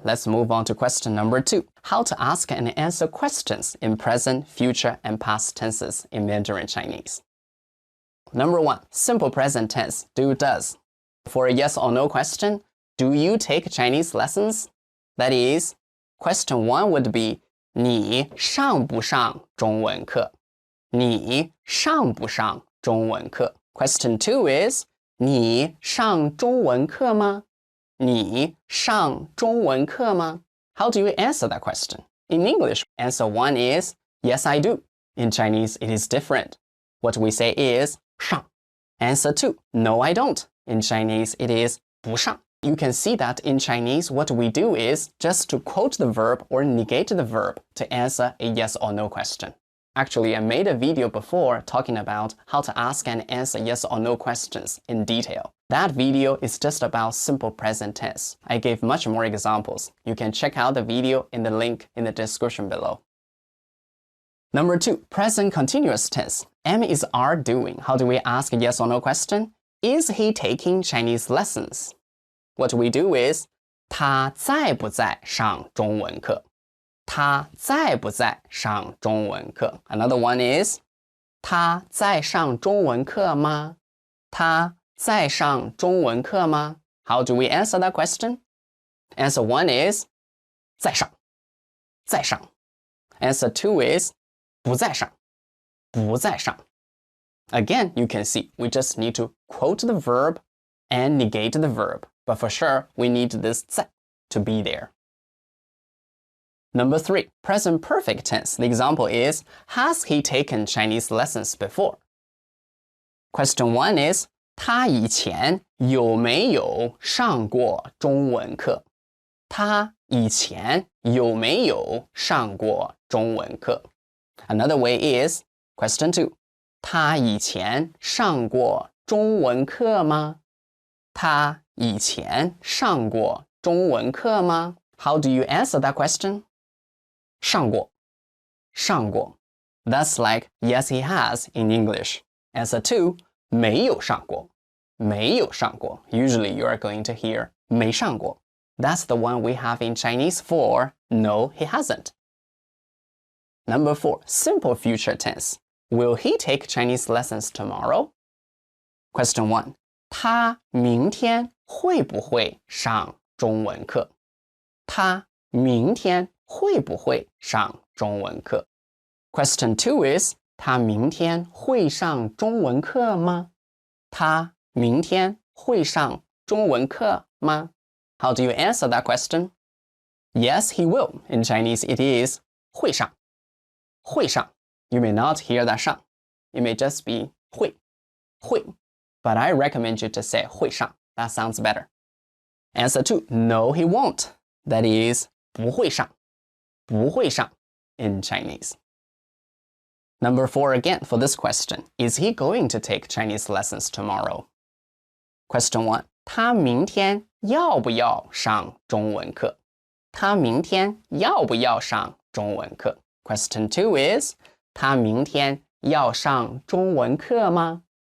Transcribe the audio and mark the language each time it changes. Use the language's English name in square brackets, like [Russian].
[English] Let's move on to question number 2. How to ask and answer questions in present, future, and past tenses in Mandarin Chinese. Number 1. Simple present tense, do, does. For a yes or no question, do you take Chinese lessons? That is, question 1 would be [Chinese] 你上不上中文课? 你上不上中文课? [English] Question 2 is [Chinese] 你上中文课吗? 你上中文课吗? [English] How do you answer that question? In English, answer 1 is yes, I do. In Chinese, it is different. What we say is 上. Answer 2, no, I don't. In Chinese, it is 不上. You can see that in Chinese, what we do is just to quote the verb or negate the verb to answer a yes or no question. Actually, I made a video before talking about how to ask and answer yes or no questions in detail. That video is just about simple present tense. I gave much more examples. You can check out the video in the link in the description below. Number 2, present continuous tense. Am is are doing. How do we ask a yes or no question? Is he taking Chinese lessons? What we do is [Chinese] 他在不在上中文课? 他在不在上中文课? [English] Another one is [Chinese] 他在上中文课吗? 他在上中文课吗? [English] How do we answer that question? Answer 1 is [Chinese] 在上, 在上. [English] Answer 2 is [Chinese] 不在上, 不在上. [English] Again, you can see we just need to quote the verb and negate the verb. But for sure, we need this 在 to be there. Number 3, present perfect tense. The example is, has he taken Chinese lessons before? Question 1 is, [Chinese] 他以前有没有上过中文课? 他以前有没有上过中文课? [English] Another way is, question 2, [Chinese] 他以前上过中文课吗? 他以前上过中文课吗? [English] How do you answer that question? [Chinese] 上过, 上过. [English] That's like yes, he has in English. Answer 2, [Chinese] 没有上过, 没有上过. [English] Usually you are going to hear 没上过. That's the one we have in Chinese for no, he hasn't. Number 4, simple future tense. Will he take Chinese lessons tomorrow? Question 1. [Chinese] 他明天会不会上中文课? 他明天会不会上中文课? [English] Question 2 is [Chinese] 他明天会上中文课吗? 他明天会上中文课吗? [English] How do you answer that question? Yes, he will. In Chinese, it is 会上. 会上.You may not hear that 上.It may just be 会.会. But I recommend you to say 会上. That sounds better. Answer 2, no, he won't. That is [Chinese] 不会上.不会上 [English] in Chinese. Number 4 again for this question. Is he going to take Chinese lessons tomorrow? Question 1. [Chinese] 他明天要不要上中文课? 他明天要不要上中文课? [English] Question 2 is [Chinese] 他明天要上中文课吗?